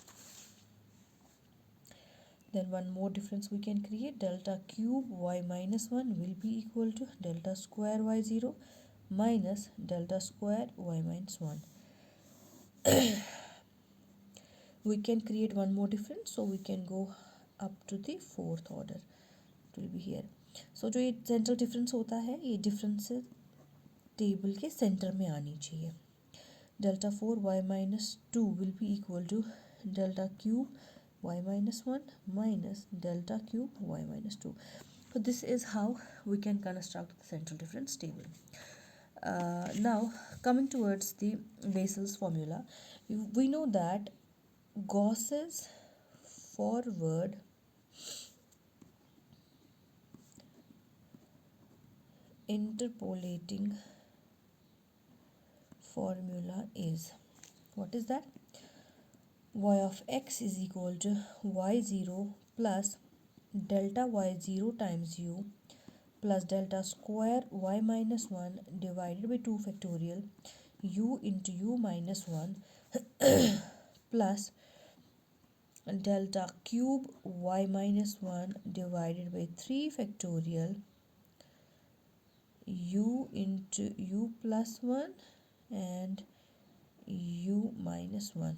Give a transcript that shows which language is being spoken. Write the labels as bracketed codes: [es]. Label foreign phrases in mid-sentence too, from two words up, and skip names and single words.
[en] then one more difference we can create, delta cube y minus 1 will be equal to delta square y0 minus delta square y minus 1. We can create one more difference, so we can go up to the fourth order. It will be here. [hi] So जो ये [en] central difference [hi] होता है, ये [en] difference table [hi] के सेंटर में आनी चाहिए. [en] Delta 4 y minus 2 will be equal to delta cube y minus 1 minus delta cube y minus 2. So this is how we can construct the central difference table. Now coming towards the Bessel's formula, we know that Gauss's forward interpolating formula is, what is that? Y of x is equal to y0 plus delta y0 times u plus delta square y minus 1 divided by 2 factorial u into u minus 1 plus delta cube y minus 1 divided by 3 factorial u into u plus 1 and u minus 1.